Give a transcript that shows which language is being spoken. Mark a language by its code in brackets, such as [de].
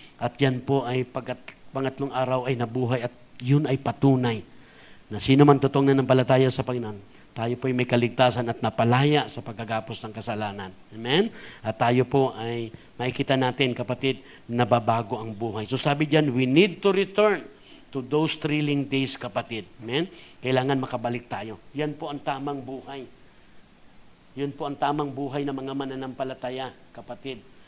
[tl] At yan po ay pangatlong araw ay nabuhay at yun ay patunay na sino man totoong nanampalataya sa Panginoon, tayo po ay may kaligtasan at napalaya sa pagkagapos ng kasalanan. Amen? At tayo po ay makikita natin, kapatid, nababago ang buhay. [en] So [tl] sabi diyan, [en] we need to return to those thrilling days, kapatid. [tl] Amen? Kailangan makabalik tayo. Yan po ang tamang buhay. Yun po ang tamang buhay ng mga mananampalataya, kapatid.